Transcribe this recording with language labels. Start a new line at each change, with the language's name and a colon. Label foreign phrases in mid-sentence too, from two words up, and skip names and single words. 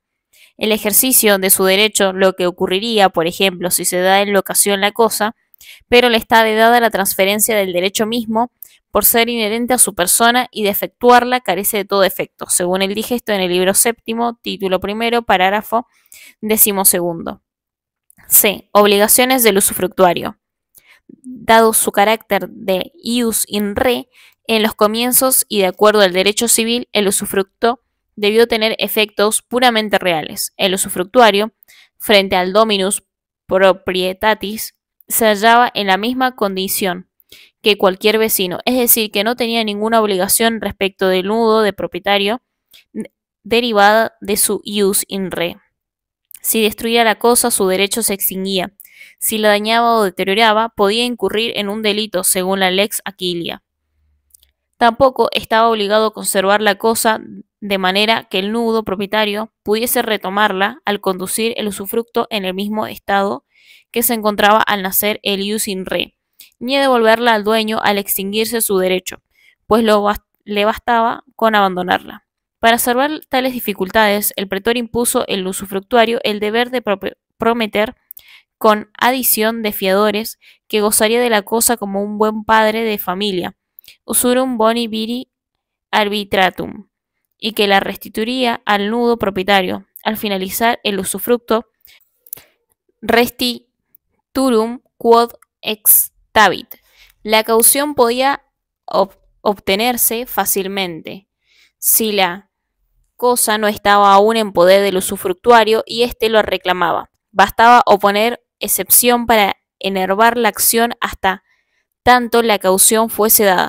Spanish: El ejercicio de su derecho, lo que ocurriría, por ejemplo, si se da en locación la cosa, pero le está vedada la transferencia del derecho mismo, por ser inherente a su persona y de efectuarla carece de todo efecto, según el digesto en el libro séptimo, título primero, párrafo 12. C. Obligaciones del usufructuario. Dado su carácter de
Latin: ius in re,
Spanish: en los comienzos y de acuerdo al derecho civil, el usufructo debió tener efectos puramente reales. El usufructuario, frente al
Latin: dominus proprietatis,
Spanish: se hallaba en la misma condición que cualquier vecino, es decir, que no tenía ninguna obligación respecto del nudo de propietario derivada de su
Latin: ius in re.
Spanish: Si destruía la cosa, su derecho se extinguía. Si la dañaba o deterioraba, podía incurrir en un delito según la lex Aquilia. Tampoco estaba obligado a conservar la cosa de manera que el nudo propietario pudiese retomarla al conducir el usufructo en el mismo estado que se encontraba al nacer el
Latin: ius in re,
Spanish: ni a devolverla al dueño al extinguirse su derecho, pues le bastaba con abandonarla. Para salvar tales dificultades, el pretor impuso al usufructuario el deber de prometer con adición de fiadores que gozaría de la cosa como un buen padre de familia,
Latin: usurum boni viri arbitratum,
Spanish: y que la restituiría al nudo propietario. Al finalizar el usufructo,
Latin: restiturum quod extabit.
Spanish: La caución podía obtenerse fácilmente si la cosa no estaba aún en poder del usufructuario y éste lo reclamaba. Bastaba oponer excepción para enervar la acción hasta tanto la caución fuese dada.